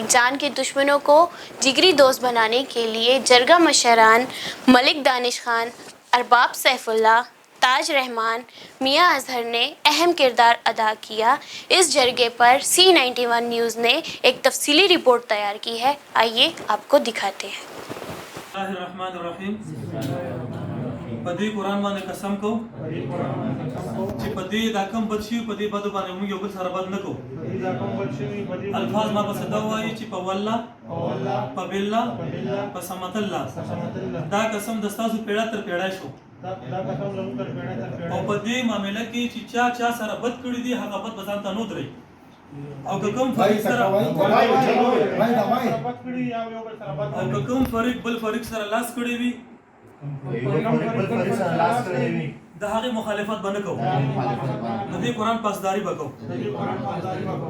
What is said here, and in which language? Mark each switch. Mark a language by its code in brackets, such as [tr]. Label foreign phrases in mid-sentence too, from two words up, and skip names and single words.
[ur] جان کے دشمنوں کو جگری دوست بنانے کے لیے جرگہ مشران ملک دانش خان، ارباب سیف اللہ، تاج رحمان، میاں اظہر نے اہم کردار ادا کیا۔ اس جرگے پر C91 نیوز نے ایک تفصیلی رپورٹ تیار کی ہے، آئیے آپ کو دکھاتے ہیں۔ [ar] بسم اللہ الرحمن الرحیم۔ [ps] پدی قرآن باندې قسم کو چې پدی دا کم بد شي پدی بد باندې موږ یو بل سره بد نه کوو۔ الفاظ ما پس دا وایي چې په والله په بالله په صمت الله دا قسم د ستاسو پیړه تر پیړه شو او په دې معامله کې چې چا سره بد کړي دي هغه بد به ځان ته نه دري او که کوم فریق بل فریق سره لاس کړي وي د هغې مخالفت به نه کوو، د دې قرآن پاسداري به کوو۔